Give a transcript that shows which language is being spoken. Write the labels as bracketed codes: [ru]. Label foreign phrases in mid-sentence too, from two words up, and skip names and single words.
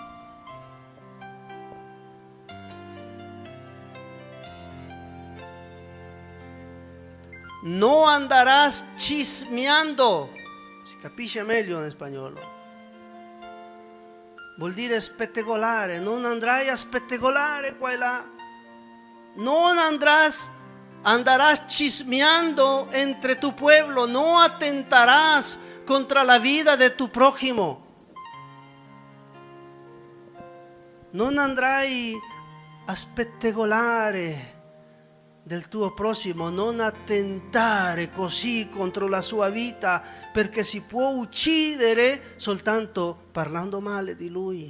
[es] No andarás chismeando. [it] Si capisce meglio in spagnolo. Vuol dire spettegolare. Non andrai a spettegolare qua e là. [es] Non andarás chismeando entre tu pueblo. No atentarás contra la vida de tu prójimo. [it] Non andrai a spettegolare del tuo prossimo, non attentare così contro la sua vita, perché si può uccidere soltanto parlando male di lui.